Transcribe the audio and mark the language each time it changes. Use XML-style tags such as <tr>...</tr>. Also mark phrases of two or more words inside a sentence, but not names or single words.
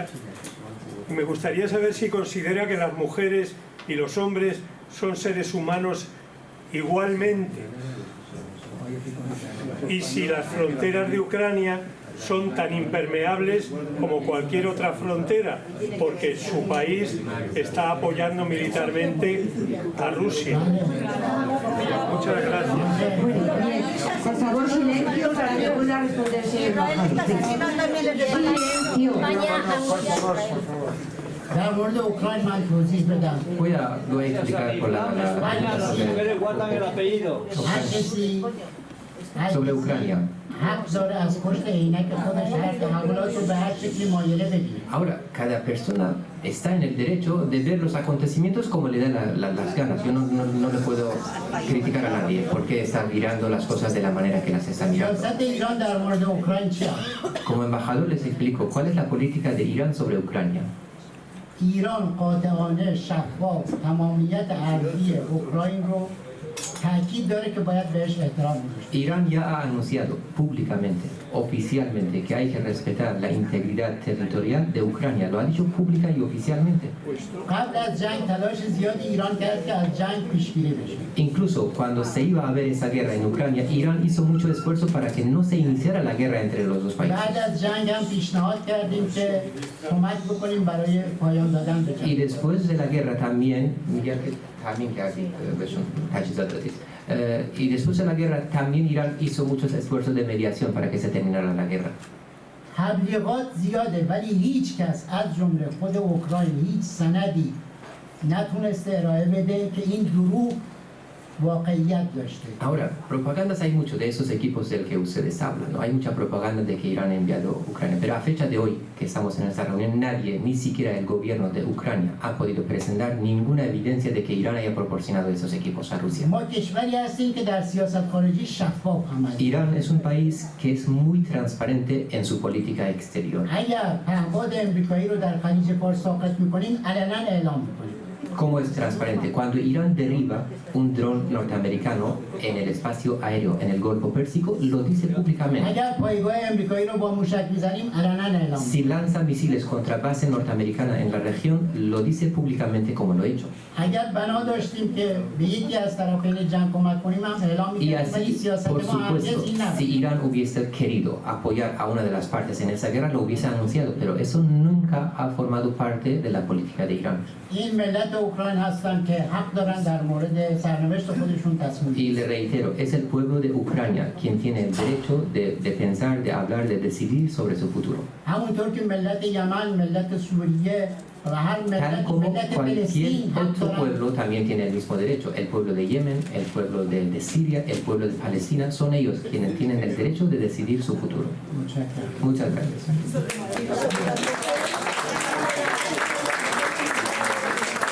<es>Me gustaría saber si considera que las mujeres y los hombres son seres humanos igualmente, y si las fronteras de Ucrania son tan impermeables como cualquier otra frontera, porque su país está apoyando militarmente a Rusia. Muchas gracias. Por favor, silencio para que pueda responder el señor embajador.</es> <fa>در مورد اوکراین من توضیح بدم.</fa> <es>Voy a explicar por</es> <fa>هر کسی</fa> <es>sobre Ucrania.</es> <fa>حق داره از پشت عینک خودش هر تحولات رو به هر شکلی مایله بگیره.</fa> <es>Ahora, cada persona está en el derecho de ver los acontecimientos como le da las ganas. Yo no le puedo criticar a nadie porque está mirando las cosas de la manera que las está mirando.</es> <fa>سیاست ایران در مورد اوکراین چیه؟</fa> <es>Como embajador les explico cuál es la política de Irán sobre Ucrania.</es> <fa>ایران قاطعانه شفاف تمامیت ارضی اوکراین رو تاکید داره که باید بهش احترام گذاشت.</fa> <es>Irán ya ha anunciado públicamente, oficialmente, que hay que respetar la integridad territorial de Ucrania. Lo ha dicho pública y oficialmente.</es> <fa>قبل از جنگ تلاش زیادی ایران کرد که از جنگ پیشگیری بشه.</fa> <es>Incluso cuando se iba a ver esa guerra en Ucrania, Irán hizo mucho esfuerzo para que no se iniciara la guerra entre los dos países.</es> <fa>بعد از جنگ هم پیشنهاد کردیم که کمک بکنیم برای پایان دادن به</fa> <es>Y</es> <fa>جنگ.</fa> <es>después de la guerra también, y después de la guerra también Irán hizo muchos esfuerzos de mediación para que se terminara la guerra.</es> <fa>تبلیغات زیاده ولی هیچ کس از جمله خود اوکراین هیچ سندی نتونسته ارائه بده که این دروغ واقعیت داشته.</fa> <es>Ahora, propagandas hay mucho de esos equipos del que ustedes hablan, ¿no? Hay mucha propaganda de que Irán ha enviado a Ucrania, pero a fecha de hoy, que estamos en esta reunión, nadie, ni siquiera el gobierno de Ucrania, ha podido presentar ninguna evidencia de que Irán haya proporcionado esos equipos a Rusia.</es> <fa>ما کشوری هستیم که در سیاست خارجی شفاف عمل.</fa> <es>Irán es un país que es muy transparente en su política exterior.</es> <fa>اگر پهپاد امریکایی رو در خلیج فارس ساقط میکنیم علنا اعلام میکنیم.</fa> <es>¿Cómo es transparente? Cuando Irán derriba un dron norteamericano en el espacio aéreo en el Golfo Pérsico, lo dice públicamente.</es> <fa>اگر پایگاه امریکایی رو با موشک میزنیم علنا اعلام</fa> <es>Si lanza misiles contra base norteamericana en la región, lo dice públicamente como lo ha hecho.</es> <fa>اگر بنا داشتیم که به یکی از طرفین جنگ کمک کنیم هم اعلام</fa> <es>Y</es> <fa>میکنیم ولی</fa> <es>así,</es> <fa>سیاست</fa> <es>por</es> <fa>ما هرگز</fa> <es>supuesto,</es> <fa>این نبود.</fa> <es>si Irán hubiese querido apoyar a una de las partes en esa guerra, lo hubiese anunciado, pero eso nunca ha formado parte de la política de Irán.</es> <fa>این ملت اوکراین هستن که حق دارن در مورد سرنوشت خودشون تصمیم</fa> <es>Y le reitero, es el pueblo de Ucrania quien tiene el derecho de pensar, de hablar, de decidir sobre su futuro.</es> <fa>همونطور که ملت یمن، ملت سوریه و هر</fa> <es>Tal</es> <fa>ملت</fa> <es>como</es> <fa>ملت</fa> <es>cualquier</es> <fa>فلسطین حق</fa> <es>otro</es> <fa>دارن</fa> <es>pueblo también tiene el mismo derecho. El pueblo de Yemen, el pueblo de Siria, el pueblo de Palestina, son ellos quienes tienen el derecho de decidir su futuro. Muchas gracias.</es>